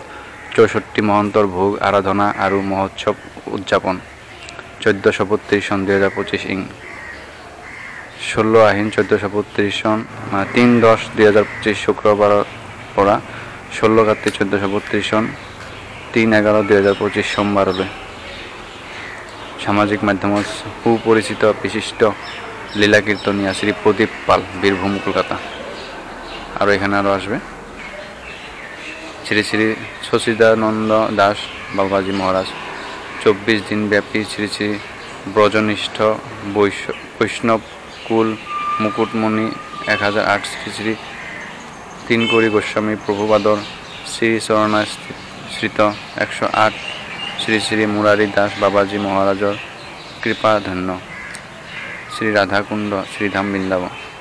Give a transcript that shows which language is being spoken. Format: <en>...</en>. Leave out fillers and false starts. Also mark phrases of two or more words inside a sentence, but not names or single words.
<as>64 মহন্তৰ ভোগ আৰাধনা আৰু মহোৎসৱ উদযাপন 1432 সন 2025 ইং 16 আহিন 1432 সন 3/10/2025 শুক্ৰবাৰৰ পৰা 16 কাতি 1432 সন 3/11/2025 সোমবাৰলৈ সামাজিক মাধ্যমত সুপরিচিত বিশিষ্ট লীলা কীর্তনিয়া শ্রী প্রদীপ পাল বীরভূম কলকাতা</as> <bn>আর এখানে আরও আসবে</bn> <as>শ্রী শ্রী সচিদানন্দ দাস বাবাজি মহারাজ 24 দিন ব্যাপী শ্রী শ্রী ব্রজনিষ্ঠ বৈষ্ণব কুল মুকুটমণি 1008 শ্রী শ্রী তিনকড়ি গোস্বামী প্রভুপাদর শ্রী চরণাশ্রিত 108 শ্রী শ্রী মুরারি দাস বাবাজি মহারাজর কৃপাধন্য শ্রী রাধাকুণ্ড শ্রীধাম বৃন্দাবন</as>